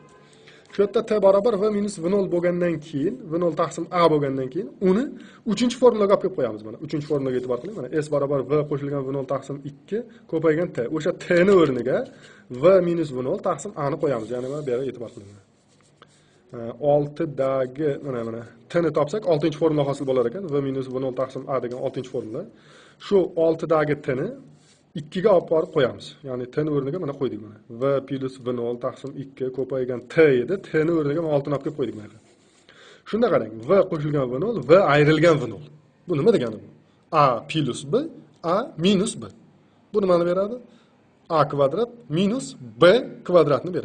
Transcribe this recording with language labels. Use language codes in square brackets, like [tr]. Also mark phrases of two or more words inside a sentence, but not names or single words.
[uz] Shu yerda T barobar V minus V0 bo'lgandan keyin, V0 taqsim A bo'lgandan keyin uni 3-formulaga olib kelib qo'yamiz mana. 3-formulaga e'tibor qiling mana. S barobar V qo'shilgan V0 taqsim 2 ko'paygan T. O'sha T ni o'rniga V minus V0 taqsim A ni qo'yamiz. Ya'ni mana bu yerga e'tibor qiling. 6dagi mana T ni topsak 6-formula hosil bo'lar ekan. V minus V0 taqsim A degan 6-formula. Shu 6dagi T ni 2 ga olib borib qo'yamiz. Ya'ni T ni o'rniga mana qo'ydik mana. V plus V0 taqsim 2 ko'paygan T edi. T ni o'rniga mana 6 ni olib kelib qo'ydik mana. Shunda qarang, V qo'shilgan V0, V ayrilgan V0. Bu nima degani bu? A plus B, A minus B. Bu nimani beradi? A kvadrat minus B kvadratni beradi.